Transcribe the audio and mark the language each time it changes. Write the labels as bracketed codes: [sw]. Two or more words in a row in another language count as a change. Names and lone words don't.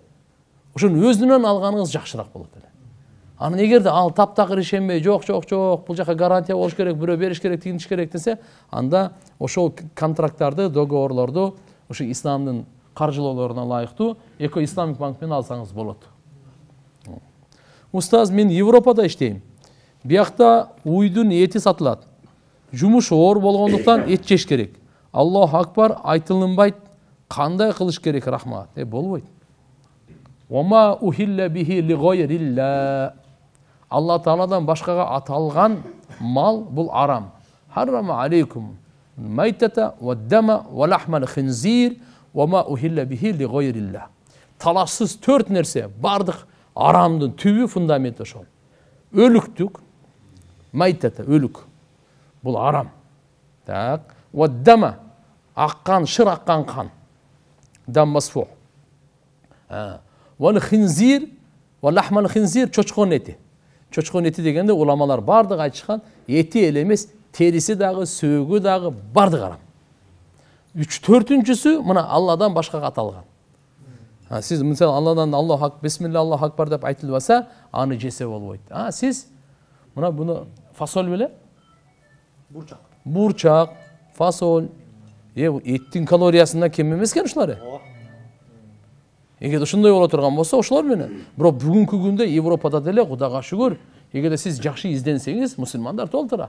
[ky] Ошону өзүнөн алганыңыз жакшыраак болот эле. Анан эгерде ал таптакыр ишенбей, жок, бул жака гарантия болуш керек, бирөө бериш керек, тигиниш керек десе, анда ошол контракттарды, договорлорду ошо исламдын каржылоолоруна ылайыктуу Эко Исламик банк менен алсаңыз болот. Устаз, мен Европада иштейм. Биякта уйдун эти сатылат. Жумуш оор болгондуктан эт жеш керек. [ar] الله أكبر [ky] айтылынбайт. Кандай кылыш керек? Рахмат. Болбойт. [ar] وما أهل به لغير الله. [ky] Алла Тааладан башкага аталган мал бул арам. [ar] حرم عليكم الميتة والدم ولحم الخنزير وما أهل به لغير الله. [ky] Талашсыз 4 нерсе, бардык арамдын түбү, фундаменти ошол. Өлүктүк, майтата, өлүк. Бул арам. Так, [ar] والدم, [ky] аккан, шыр аккан кан. [ar] دم مسفوح. والخنزير ولحم الخنزير, [ky] чочкон эти. Чочкон эти дегенде уламалар бардык айтышкан, эти эле эмес, териси дагы, сөөгү дагы бардык арам. 4-түнчүсү мына Алладан башкага аталган. Сиз мисалы Алладан [ar] الله أكبر بسم الله الله أكبر [ky] деп айтылбаса, аны жесе болбойт. Сиз мына буну фасоль беле? Бурчак, фасоль. Эттин калориясынан кем эмес экен ушулар. Эгерде ушундай боло турган болсо, ошолор менен. Бирок бүгүнкү күндө Европада деле Кудайга шүгүр, эгерде сиз жакшы изденсеңиз, мусулмандар толтура.